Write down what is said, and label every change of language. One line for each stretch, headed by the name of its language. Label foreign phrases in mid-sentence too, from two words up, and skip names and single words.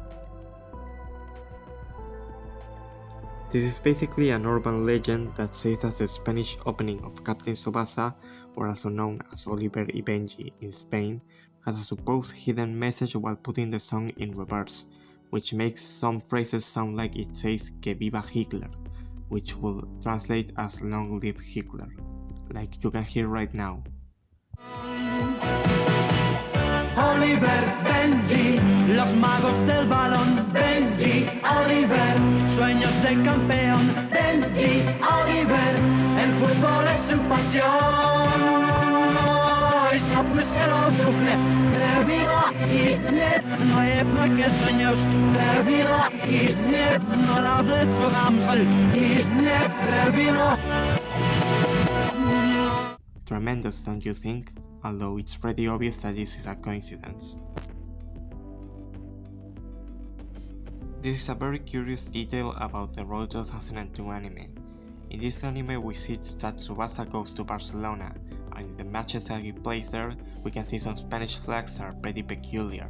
English: This is basically an urban legend that says that the Spanish opening of Captain Tsubasa, or also known as Oliver y Benji in Spain, has a supposed hidden message while putting the song in reverse, which makes some phrases sound like it says
Spanish: "Que viva Hitler,"
English: which will translate as "Long live Hitler," like you can hear right now.
Spanish: Oliver, Benji, los magos del balón. Benji, Oliver, sueños de campeón. Benji, Oliver, el fútbol es su pasión. I sapmy se rozrówne, Verwila i dnie, no jednak jedzeniusz. Verwila i dnie, no rable co ramsel, i dnie, Verwila.
English: Tremendous, don't you think? Although it's pretty obvious that this is a coincidence. This is a very curious detail about the Road 2002 anime. In this anime we see that Tsubasa goes to Barcelona, and in the matches that he plays there, we can see some Spanish flags that are pretty peculiar.